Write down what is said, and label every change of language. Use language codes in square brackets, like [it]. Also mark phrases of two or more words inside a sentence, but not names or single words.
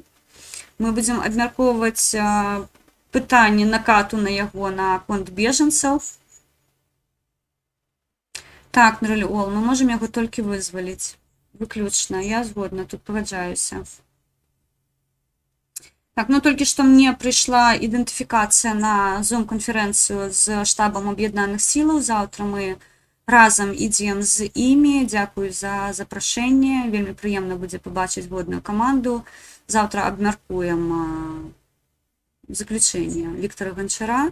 [be] Мы будзем абмяркоўваць пытанне накату на яго на конт бежанцаў. Так, Нрыльол, мы можам яго толькі вызваліць. Выключна, я згодна, тут пагаджаюся. [uk] Так, ну тільки що мені прийшла ідентифікація на Zoom-конференцію з штабом Об'єднаних Сил. Завтра ми разом ідемо з імі. Дякую за запрошення. Вельми приємно буде побачити водну команду. Завтра обміркуємо заключення Віктора Гончара.